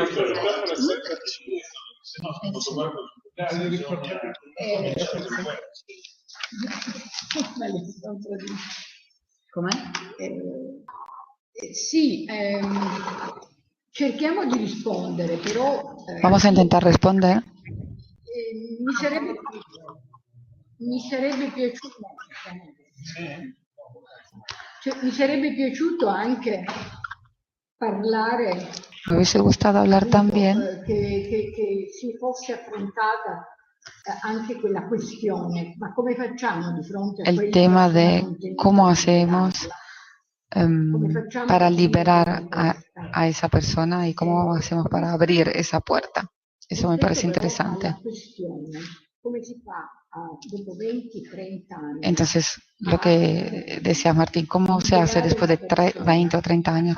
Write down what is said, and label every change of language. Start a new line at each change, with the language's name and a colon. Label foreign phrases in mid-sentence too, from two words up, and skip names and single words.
Italian: com'è? Sì, cerchiamo di rispondere, però
Spanish: Vamos a intentar responder.
Italian: mi sarebbe piaciuto anche parlare.
Spanish: Me hubiese gustado hablar también
Italian: Che si fosse affrontata anche quella questione, ma come facciamo di fronte a
Spanish: el tema de cómo hacemos para liberar a esa persona y cómo hacemos para abrir esa puerta. Eso me parece interesante. Entonces, lo que decía Martín, ¿cómo se hace después de 20 o 30 años?